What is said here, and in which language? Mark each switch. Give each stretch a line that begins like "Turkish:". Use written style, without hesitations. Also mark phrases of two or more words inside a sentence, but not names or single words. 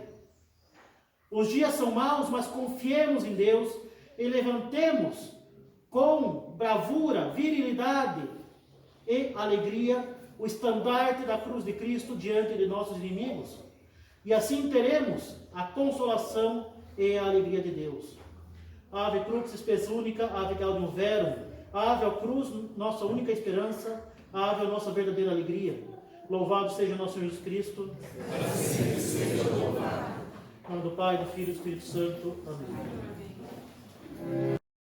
Portuguese: Os dias são maus, mas confiemos em Deus e levantemos com bravura, virilidade e alegria o estandarte da cruz de Cristo diante de nossos inimigos. E assim teremos a consolação e a alegria de Deus.
Latin: Ave crux spes unica, ave gaudium verum,
Portuguese: ave ao cruz, nossa única esperança, ave a nossa verdadeira alegria. Louvado seja nosso Senhor Jesus Cristo. Assim seja louvado. Em nome do Pai, do Filho e do Espírito Santo. Amém.